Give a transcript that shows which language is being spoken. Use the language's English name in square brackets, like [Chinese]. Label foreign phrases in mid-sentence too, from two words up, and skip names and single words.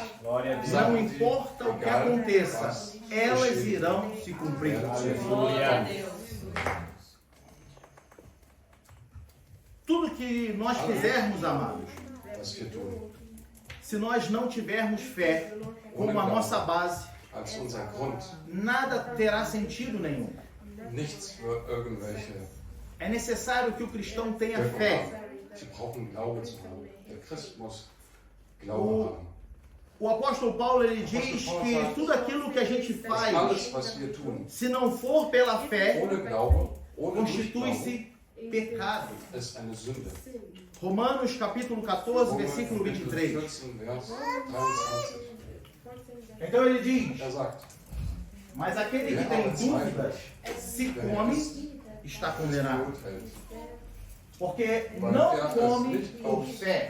[Portuguese] Não importa o que aconteça, elas irão se cumprir. Tudo que nós fizermos, amados, se nós não tivermos fé como a nossa base, [German] als unser Grund. [Portuguese] nada terá sentido nenhum. [German] Nichts für irgendwelche [Portuguese] É necessário que o cristão tenha fé. [German] Sie brauchen Glaube zu haben. Der Christ muss Glaube haben. [Portuguese] O apóstolo Paulo ele diz que tudo aquilo que a gente faz, [German] Alles, was wir tun, [Portuguese] se não for pela fé, [German] ohne Glaube, ohne Nichtglauben, [Portuguese] constitui-se pecado. [German] ist eine Sünde. [Portuguese] Romanos capítulo 14, [German] Römer, [Portuguese] versículo [German] Kapitel 23. 14, Vers 23. [Portuguese] Então ele diz: [German] Sagt, [Portuguese] mas aquele que tem dúvidas, se come, está condenado. Porque não come por fé.